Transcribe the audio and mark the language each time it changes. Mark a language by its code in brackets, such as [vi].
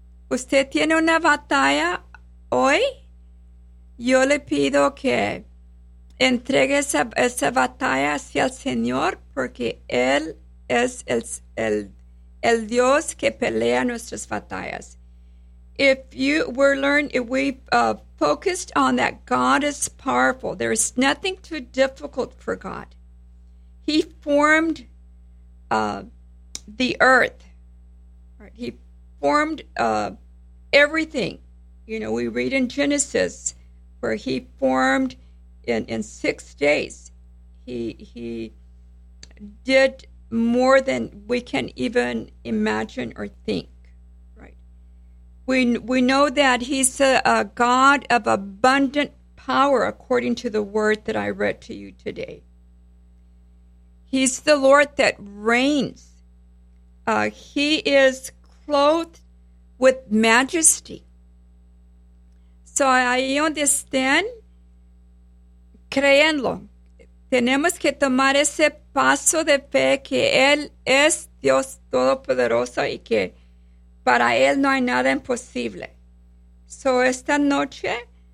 [es] ¿Usted tiene una batalla hoy? Yo le pido que entregue esa batalla hacia el Señor, porque Él es el Dios que pelea nuestras batallas. [en] If you were learned, if we focused on that God is powerful, there is nothing too difficult for God. He formed the earth. He formed everything. You know, we read in Genesis where He formed in 6 days. He did more than we can even imagine or think. Right? We know that He's a God of abundant power, according to the word that I read to you today. He's the Lord that reigns. He is clothed with majesty. [es] So ahí donde estén, créanlo. Tenemos que tomar ese paso de fe que Él es Dios Todopoderoso y que para Él no hay nada imposible. So esta noche,